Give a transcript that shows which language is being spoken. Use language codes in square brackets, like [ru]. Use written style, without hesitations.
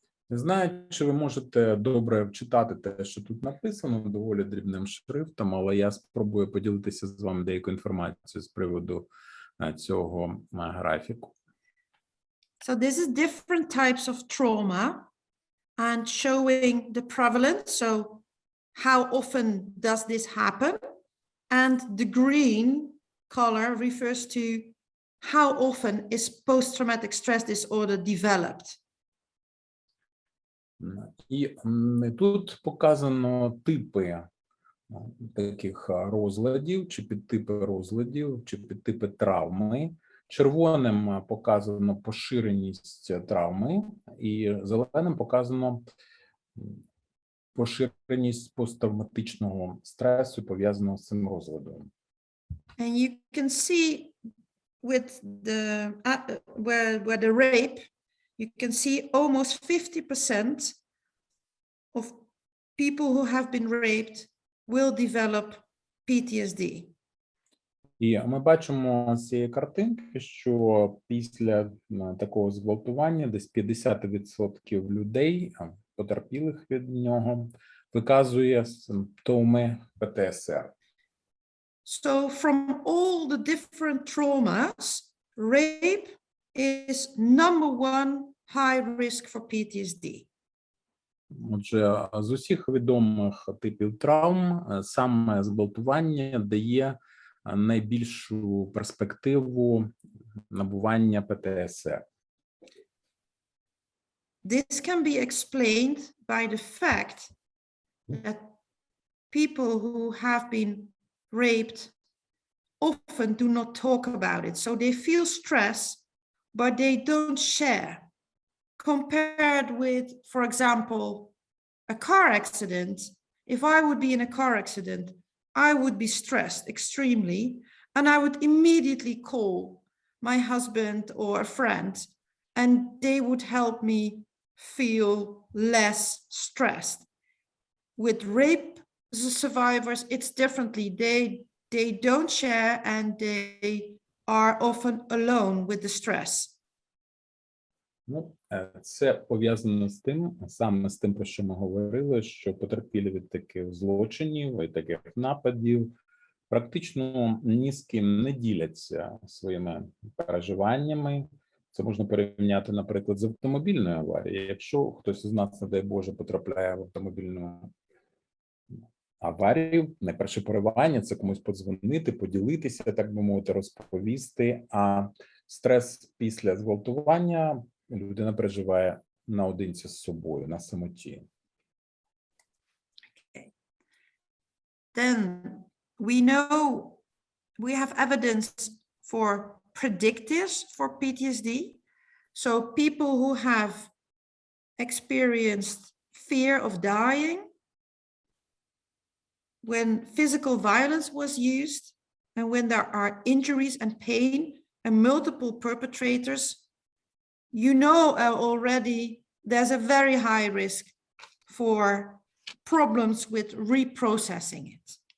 [uk] Не знаю, чи ви можете добре вчитати те, що тут написано, доволі дрібним шрифтом, але я спробую поділитися з вами деякою інформацією з приводу цього графіку. [en] So this is different types of trauma and showing the prevalence. So how often does this happen? And the green color refers to how often is post-traumatic stress disorder developed. [uk] І тут показано типи таких розладів, чи підтипи розладів, чи підтипи травми. Червоним показано поширеність травми, і зеленим показано поширеність посттравматичного стресу, пов'язаного з цим розладом. [en] And you can see with the where the rape you can see almost 50% of people who have been raped will develop PTSD. [uk] І ми бачимо з цієї картинки, що після такого зґвалтування десь 50% людей, потерпілих від нього, виказує симптоми ПТСР. [en] So from all the different traumas, rape is number one high risk for PTSD. [uk] Отже, з усіх відомих типів травм саме зґвалтування дає найбільшу перспективу набування ПТСР. [en] This can be explained by the fact that people who have been raped often do not talk about it. So they feel stress, but they don't share. Compared with, for example, a car accident, if I would be in a car accident, I would be stressed extremely, and I would immediately call my husband or a friend, and they would help me feel less stressed. With rape survivors, it's differently. They don't share, and they are often alone with the stress. [uk] Ну, це пов'язано з тим, саме з тим, про що ми говорили, що потерпілі від таких злочинів і таких нападів практично ні з ким не діляться своїми переживаннями. Це можна порівняти, наприклад, з автомобільною аварією. Якщо хтось із нас, не дай Боже, потрапляє в автомобільну аварію, найперше поривання – це комусь подзвонити, поділитися, так би мовити, розповісти, а стрес після зґвалтування людина переживає наодинці з собою, на самоті. [en] Okay. Then we know we have evidence for predictors for PTSD. So people who have experienced fear of dying when physical violence was used, and when there are injuries and pain and multiple perpetrators, you know already there's a very high risk for problems with reprocessing it.